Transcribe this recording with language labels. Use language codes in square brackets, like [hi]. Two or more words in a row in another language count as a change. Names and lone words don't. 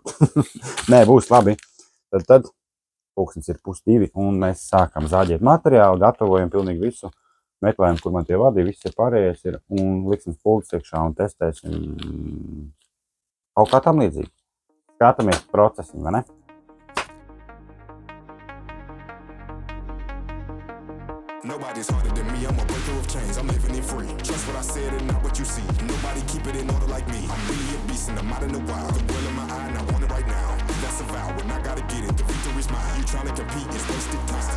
[lv] Nē, būs labi. Tad pulkstens ir 1:30 un mēs sākam zāģēt materiālu, gatavojam pilnīgi visu. Meklējam, kur man tie vadi, viss ir pārējais ir un liksim spuldzes iekšā un testēsim kaut kā tam līdzīgi. Skatāmies procesim, vai ne? [en] Nobody's harder than me, I'm a breaker of chains, I'm living it free. Trust what I said and not what you see. Nobody keep it in order like me. I'm really a beast and I'm out in the wild. The will in my eye and I want it right now. That's a vow and I gotta get it, the victory's mine. You trying to compete, it's wasted time.